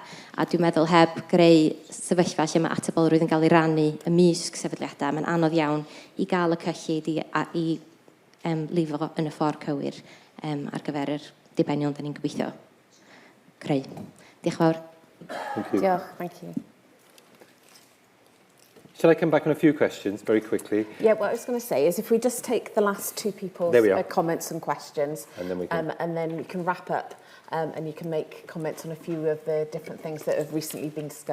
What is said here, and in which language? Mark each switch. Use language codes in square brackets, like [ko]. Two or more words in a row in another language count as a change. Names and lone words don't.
[cy] A dwi'n meddwl heb greu sefyllfa lle mae atebolrwydd yn cael ei rannu ymysg sefydliadau, mae'n anodd iawn i gael y cyllid i lifo yn y ffordd cywir ar gyfer yr dibenion da ni'n gobeithio creu. Diolch fawr. Diolch, [en] thank you. Shall I come back on a few questions very quickly? Yeah, what I was going to say is if we just take the last two people's comments and questions, and then we can wrap up. And you can make comments on a few of the different things that have recently been discussed.